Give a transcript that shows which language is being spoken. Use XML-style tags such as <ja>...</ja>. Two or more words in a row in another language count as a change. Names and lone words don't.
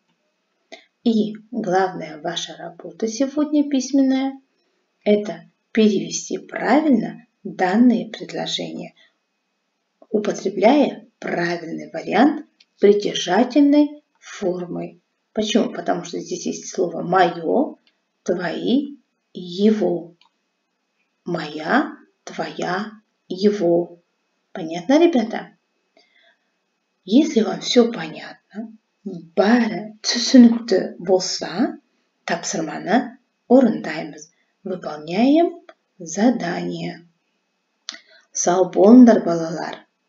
<ru>И главная ваша работа сегодня письменная – это перевести правильно данные предложения, употребляя правильный вариант притяжательной формы. Почему? Потому что здесь есть слово «моё», «твои», «его». Моя, твоя, его. Понятно, ребята? Если вам все понятно,</ru> <kk>бәрі түсінікті болса, тапсырманы орындаймыз.</kk> <ru>Выполняем задание.</ru> <kk>Сау болыңдар, балалар.</kk>